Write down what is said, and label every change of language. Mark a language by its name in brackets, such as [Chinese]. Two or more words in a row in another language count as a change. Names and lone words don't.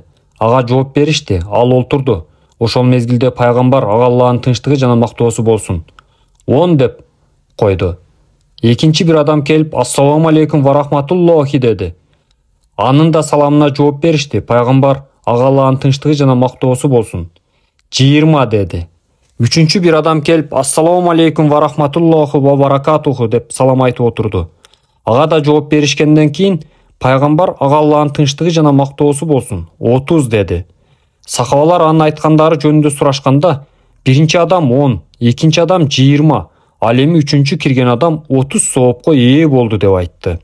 [Kyrgyz] Ага жооп беришти, ал олтурду. Ошол мезгилде пайгамбар, ага Алланын тынчтыгы жана мактоосу болсун, деп койду. Экинчи бир адам келип, [Arabic] السلام عليكم ورحمة الله [Kyrgyz] деди. Анын да саламына жооп беришти. Пайгамбар, ага Алланын тынчтыгы жана мактоосу болсун, 20 деди. Үчүнчү бир адам келип, [Arabic] السلام عليكم ورحمة الله وبركاته [Kyrgyz] деп салам айтып отурду. Ага да жооп беришкенден кийин пайгамбар, ага Алланын тынчтыгы жана мактоосу болсун, 30 деди. Сахабалар анын айткандары жөнүндө сурашканда, биринчи адам 10, экинчи адам 20, ал эми үчүнчү кирген адам 30 соопко ээ болду деп айтты.